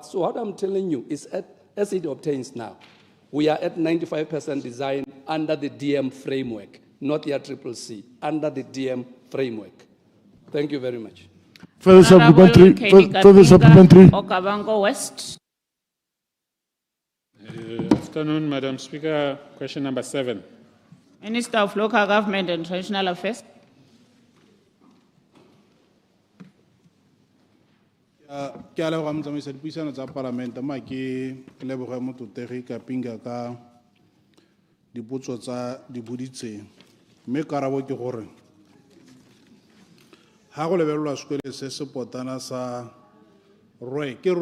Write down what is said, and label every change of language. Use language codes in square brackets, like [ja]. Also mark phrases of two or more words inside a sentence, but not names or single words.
[en] So what I'm telling you is as it obtains now, we are at 95% design under the DM framework, not yet CCC, under the DM framework. Thank you very much. Further supplementary. Further supplementary. Okavango West. Afternoon, Madam Speaker. Question number 7. Minister of Local Government and Traditional Affairs. [tn] Ke a leboga motsamaisi dipuisano tsa palamente ma ke leboge 𝗕𝗜𝗟𝗏𝗦𝗘𝗥𝗡𝗦𝗏 ka dipotso tsa di boditseng mme karabo ke gore ha go lebelelwa sekole se se potana sa rwe